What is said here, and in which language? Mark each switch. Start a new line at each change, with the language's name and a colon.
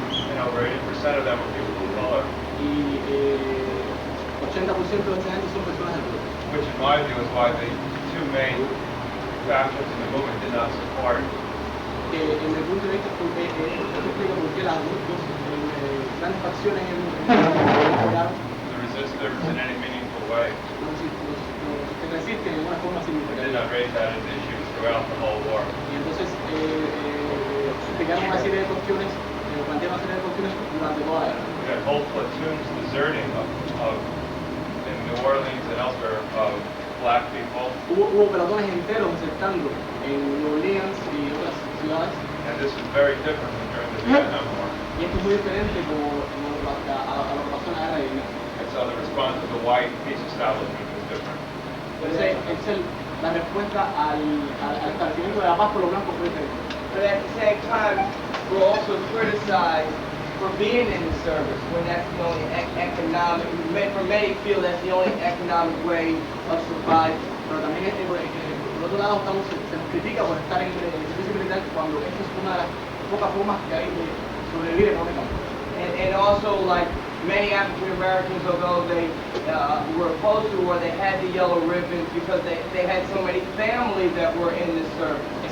English: and over 80% of them were people of color,
Spanish: y 80% de esa gente son personas de color.
English: which in my view is why the two main factions in the movement did not support
Spanish: En mi punto de vista, esto explica por qué las dos grandes facciones apoyaron
English: the resistors in any meaningful way.
Spanish: no resisten de ninguna forma
English: We did
Spanish: significativa.
English: not raise that as issues throughout the whole war.
Spanish: Y entonces explicaron una serie de cuestiones, plantearon una serie de cuestiones durante toda la guerra.
English: We had whole platoons deserting in New Orleans and elsewhere of black people,
Spanish: Hubo pelotones enteros desertando en New Orleans y otras ciudades.
English: and this was very different than during the Vietnam War.
Spanish: Y esto es muy diferente como a lo que pasó en la guerra de Vietnam.
English: And so the response of the white peace establishment was different.
Spanish: Entonces, la respuesta al establecimiento de la paz por los blancos fue diferente.
English: But at the same time, we're also criticized for being in the service when that's the only economic, for many feel that's the only economic way of survival.
Spanish: Pero también, por otro lado, se nos critica por estar en el servicio militar cuando esta es una de las pocas formas que hay de sobrevivir económicamente.
English: And also, like many African Americans, although they were opposed to war, they had the yellow ribbons because they had so many families that were in the service.